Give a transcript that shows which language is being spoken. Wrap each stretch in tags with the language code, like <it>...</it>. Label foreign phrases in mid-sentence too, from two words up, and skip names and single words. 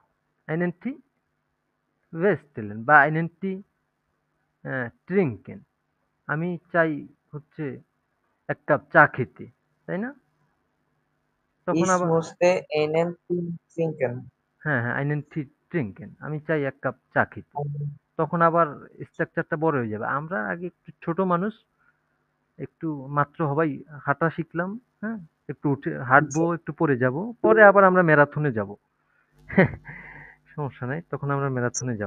<de>einen Tee bestellen বা einen Tee trinken.</de> <bn>আমি চাই হচ্ছে ১ কাপ চা খেতে। তাই না? তখন ইস আবার মুসতে এনএন সিঙ্কেন। হ্যাঁ, হ্যাঁ,</bn> <de>einen Tee trinken,</de> <bn>আমি চাই ১ কাপ চা খেতে। তখন আবার স্ট্রাকচারটা বড় হয়ে যাবে। আমরা আগে একটু ছোট মানুষ, একটু মাত্র হবাই হাঁটা শিখলাম, হ্যাঁ? একটু উঠে হাঁটবো, একটু পড়ে যাবো। পরে আবার আমরা ম্যারাথনে যাবো। সমস্যা নাই, তখন আমরা ম্যারাথনে যাব।</bn>